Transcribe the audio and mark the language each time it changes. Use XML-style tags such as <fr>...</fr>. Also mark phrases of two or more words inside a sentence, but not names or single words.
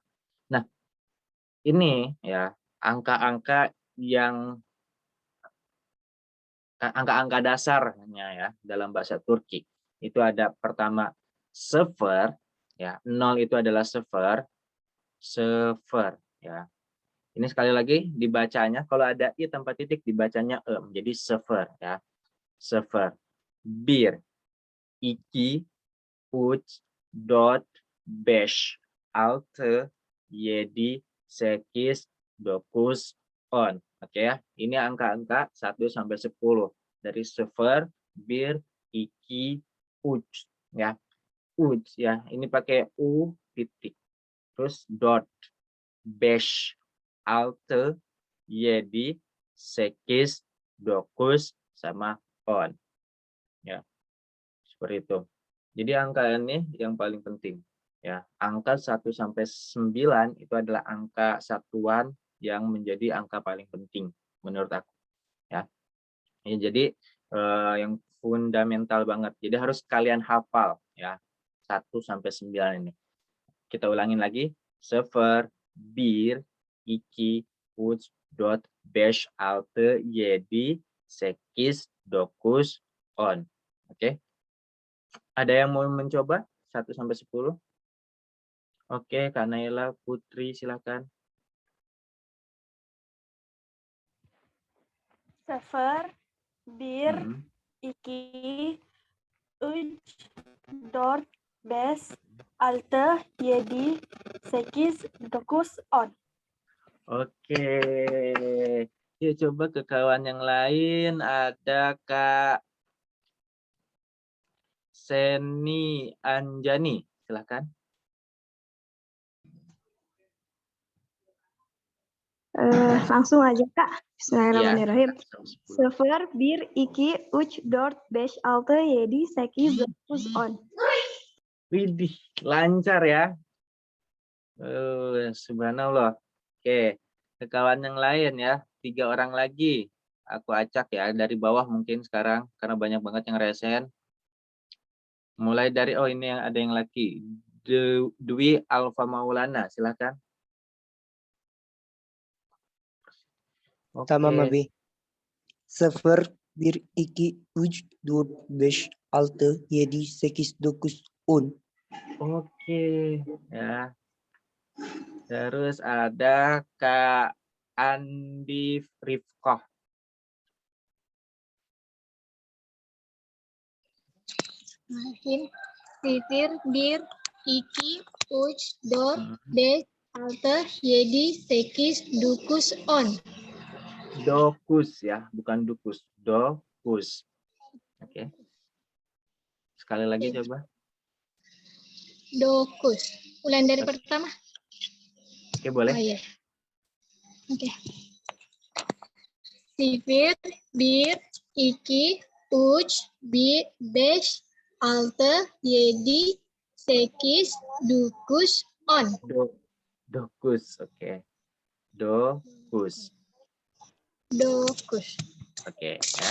<id>Nah, ini ya angka-angka yang angka-angka dasarnya ya dalam bahasa Turki. Itu ada pertama sıfır ya, 0 itu adalah sıfır, sıfır ya. Ini sekali lagi dibacanya kalau ada i tanpa titik dibacanya e menjadi sıfır ya. Sıfır.</id> <tr>Bir, iki, üç, dört, beş, altı, yedi, sekiz, dokuz, on.</tr> <id>Oke ya. Ini angka-angka 1 sampai 10 dari</id> <tr>sıfır, bir, iki, üç</tr> <id>ya. Üç ya. Ini pakai u titik. Terus dot,</id> <tr>beş, altı, yedi, sekiz, dokuz,</tr> <id>sama on. Ya, seperti itu. Jadi angka ini yang paling penting. Ya, angka 1 sampai 9 itu adalah angka satuan yang menjadi angka paling penting menurut aku. Ya, jadi yang fundamental banget. Jadi harus kalian hafal ya 1 sampai 9 ini. Kita ulangin lagi.</id> <tr>Sıfır, bir, iki, üç, dört, beş, altı, yedi, sekiz, dokuz, on.</tr> <id>Oke. Ada yang mau mencoba 1 sampai 10? Oke, Kak Naila, Putri silakan.</id> <tr>Sefer, bir, Mm-mm. iki, uch, dört, beş, altı, yedi, sekiz, dokuz, on.</tr> <id>Oke. Yuk coba ke kawan yang lain. Ada Kak Seni Anjani. Silakan. Langsung aja Kak.</id> <ar>Bismillahirrahmanirrahim.</ar> <id>Langsung 10.</id> <tr>Sefer, bir, iki, uch, dört, beş, altı, yedi, sekiz, dokuz, on.</tr> <id>Widih, lancar ya. Subhanallah. Oke, ke kawan yang lain ya. 3 orang lagi. Aku acak ya dari bawah mungkin sekarang karena banyak banget yang resen. Mulai dari ini yang ada yang laki. Dwi Alfa Maulana, silakan.</id> <tr>Tamam</tr> <id>Oke.</id> <tr>abi. 0, 1, 2, 3, 4, 5, 6, 7, 8, 9, 10.</tr> <id>Oke, ya. Terus ada Kak Andi Rifkoh.</id> <tr>Sifir, bir, iki, uç, dört, Hmm. beş, altı, yedi, sekiz, dokuz, on.</tr> <id>Dokus ya, bukan dukus. Dokus. Oke. Sekali lagi coba. Dokuz. Ulang dari pertama. Oke, boleh. Oh iya. Oke.</id> <tr>Sifir, bir, iki, uç, beş, altı, yedi, sekiz, dokuz, on.</tr> <id>Dokus, oke. Dokus. Dokuz. Oke, ya.</id>